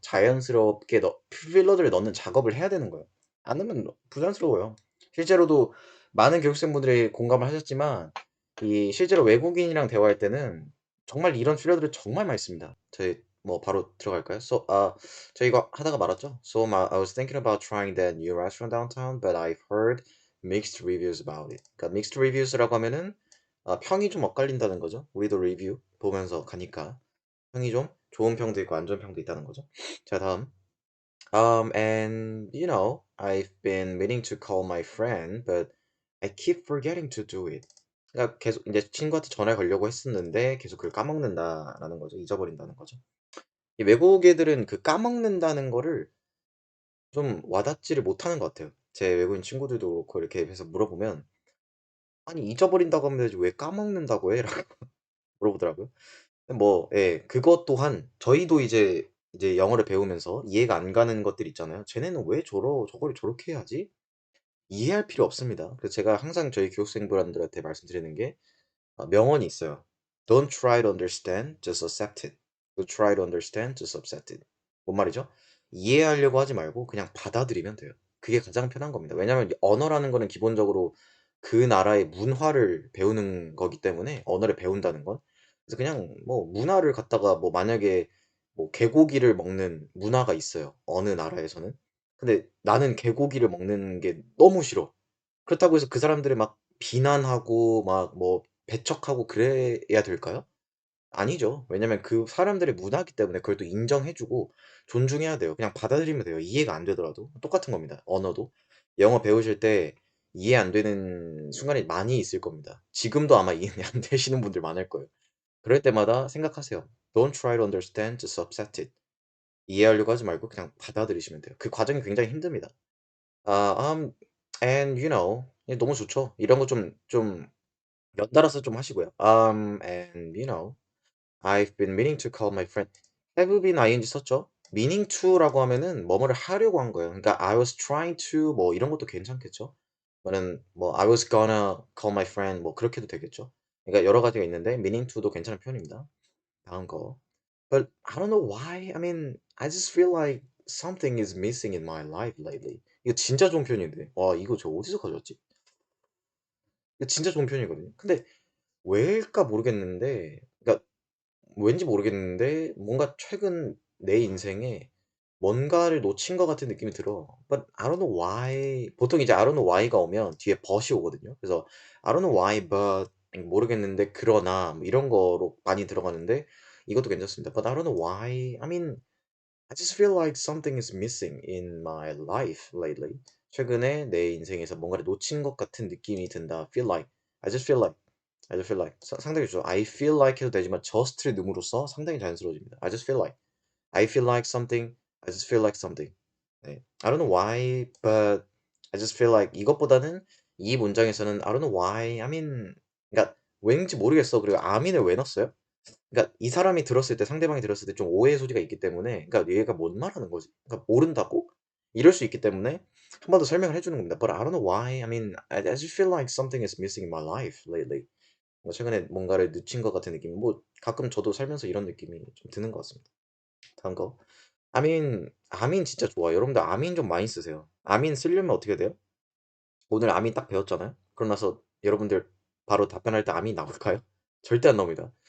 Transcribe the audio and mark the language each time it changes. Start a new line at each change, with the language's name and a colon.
Korean: 자연스럽게 필러들을 넣는 작업을 해야 되는 거예요. 안 넣으면 부자연스러워요. 실제로도 많은 교육생분들이 공감을 하셨지만 이 실제로 외국인이랑 대화할 때는 정말 이런 필러들을 정말 많이 씁니다. 저희 뭐 바로 들어갈까요? 저 이거 하다가 말았죠?
English: So I was thinking about trying that new restaurant downtown, but I've heard mixed reviews about it.
Korean: 그러니까
English: mixed reviews
Korean: 라고 하면은 평이 좀 엇갈린다는 거죠. 우리도 리뷰 보면서 가니까 평이 좀 좋은 평도 있고 안 좋은 평도 있다는 거죠. 자, 다음.
English: And I've been meaning to call my friend, but I keep forgetting to do it.
Korean: 그러니까 계속 이제 친구한테 전화를 걸려고 했었는데 계속 그걸 까먹는다라는 거죠. 잊어버린다는 거죠. 이 외국 애들은 그 까먹는다는 거를 좀 와닿지를 못하는 것 같아요. 제 외국인 친구들도 그렇고 이렇게 해서 물어보면 아니 잊어버린다고 하면 되지 왜 까먹는다고 해? 라고 물어보더라고요. 뭐, 예, 그것 또한 저희도 이제 영어를 배우면서 이해가 안 가는 것들 있잖아요. 쟤네는 왜 저걸 저렇게 해야지? 이해할 필요 없습니다. 그래서 제가 항상 저희 교육생분들한테 말씀드리는 게 명언이 있어요.
English: Don't try to understand, just accept it. Don't try to understand, just accept it.
Korean: 뭔 말이죠? 이해하려고 하지 말고 그냥 받아들이면 돼요. 그게 가장 편한 겁니다. 왜냐하면 언어라는 거는 기본적으로 그 나라의 문화를 배우는 거기 때문에 언어를 배운다는 건 그래서 그냥 뭐 문화를 갖다가 뭐 만약에 뭐 개고기를 먹는 문화가 있어요. 어느 나라에서는. 근데 나는 개고기를 먹는 게 너무 싫어. 그렇다고 해서 그 사람들을 막 비난하고 막 뭐 배척하고 그래야 될까요? 아니죠. 왜냐면 그 사람들의 문화이기 때문에 그걸 또 인정해 주고 존중해야 돼요. 그냥 받아들이면 돼요. 이해가 안 되더라도. 똑같은 겁니다. 언어도. 영어 배우실 때 이해 안 되는 순간이 많이 있을 겁니다. 지금도 아마 이해 안 되시는 분들 많을 거예요. 그럴 때마다 생각하세요.
English: Don't try to understand, just accept it.
Korean: 이해하려고 하지 말고 그냥 받아들이시면 돼요. 그 과정이 굉장히 힘듭니다. 아, and 너무 좋죠. 이런 거 좀 연달아서 좀 하시고요.
English: and I've been meaning to call my friend. have been ing
Korean: 썼죠? meaning to라고 하면은 뭐뭐를 하려고 한 거예요. 그러니까
English: I was trying to
Korean: 뭐 이런 것도 괜찮겠죠? 또는 뭐
English: I was gonna call my friend
Korean: 뭐 그렇게도 되겠죠? 그러니까 여러 가지가 있는데 meaning to도 괜찮은 표현입니다. 다음 거.
English: But I don't know why. I mean, I just feel like something is missing in my life lately.
Korean: 이거 진짜 좋은 표현인데. 와, 이거 저 어디서 가져왔지? 이거 진짜 좋은 표현이거든요. 근데 왜일까 모르겠는데, 그러니까 왠지 모르겠는데, 뭔가 최근 내 인생에 뭔가를 놓친 것 같은 느낌이 들어.
English: But I don't know why.
Korean: 보통 이제
English: I don't know why
Korean: 가 오면 뒤에 but이 오거든요. 그래서
English: I don't know why, but
Korean: 모르겠는데 그러나 뭐 이런 거로 많이 들어가는데 이것도 괜찮습니다.
English: But I don't know why. I mean, I just feel like something is missing in my life lately.
Korean: 최근에 내 인생에서 뭔가를 놓친 것 같은 느낌이 든다.
English: Feel like. I just feel like. I just feel like.
Korean: 상당히 좋죠.
English: I feel like
Korean: 해도 되지만 just를 넣음으로써 상당히 자연스러워집니다.
English: I just feel like. I feel like something. I just feel like something.
Korean: 네.
English: I don't know why, but I just feel like
Korean: 이것보다는 이 문장에서는
English: I don't know why. I mean,
Korean: 그러니까 왠지 모르겠어. 그리고 I면을 왜 넣었어요? 그러니까 이 사람이 들었을 때 상대방이 들었을 때 좀 오해의 소지가 있기 때문에 그러니까 얘가 뭔 말하는 거지? 그러니까 모른다고? 이럴 수 있기 때문에 한 번 더 설명을 해 주는 겁니다.
English: But I don't know why. I mean, I just feel like something is missing in my life lately.
Korean: 뭐 최근에 뭔가를 놓친 것 같은 느낌. 뭐 가끔 저도 살면서 이런 느낌이 좀 드는 것 같습니다. 다음 거. 아민 진짜 좋아요. 여러분들 아민 좀 많이 쓰세요. 아민 쓰려면 어떻게 돼요? 오늘 아민 딱 배웠잖아요. 그럼 나서 여러분들 바로 답변할 때 아민 나올까요? 절대 안 나옵니다.